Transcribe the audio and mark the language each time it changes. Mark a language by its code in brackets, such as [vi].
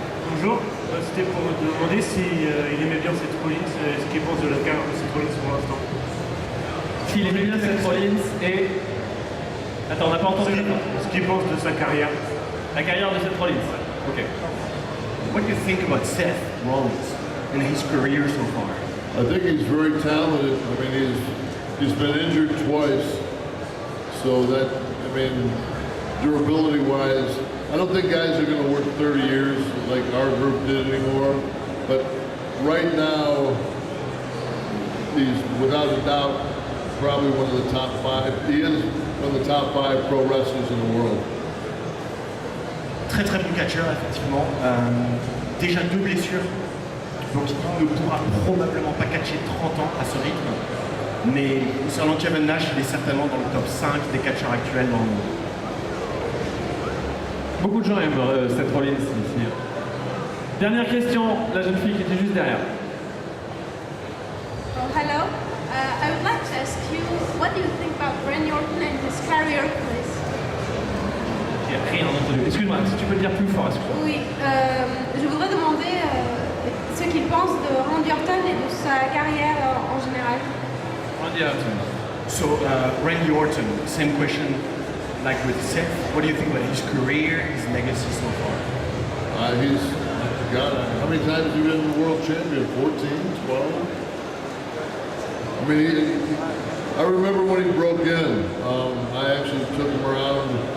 [fr] Bonjour, c'était pour me demander s'il aimait bien Seth Rollins, ce qu'il pense de la carrière de Seth Rollins pour l'instant. S'il aimait bien Seth Rollins et... Attends, on n'a pas entendu. Ce qu'il pense de sa carrière. La carrière de Seth Rollins. Ok. [en] What do you think about Seth Rollins and his career so far? I think he's very talented. I mean, he's been injured twice, so that, I mean, durability-wise, I don't think guys are going to work 30 years like our group did anymore. But right now, he's without a doubt probably one of the top 5. He is one of the top 5 pro wrestlers in the world. [fr] Très très bon catcheur, effectivement. Déjà 2 blessures, donc il ne pourra probablement pas catcher 30 ans à ce rythme. Mais concernant Kevin Nash, il est certainement dans le top 5 des catcheurs actuels dans le monde. Beaucoup de gens aiment Seth Rollins ici. Dernière question, la jeune fille qui était juste derrière. [en] Oh, hello. I would like to ask you, what do you think about Randy Orton and his career, please? [fr] J'ai rien entendu. Excuse-moi, si tu peux le dire plus fort, excuse-moi. Oui, je voudrais demander ce qu'il pense de Randy Orton et de sa carrière en général. Randy Orton. [en] So, Randy Orton, same question like with Seth. What do you think about his career, his legacy so far? He's, God, how many times have you been the world champion? 14, 12? I mean, I remember when he broke in. I actually took him around.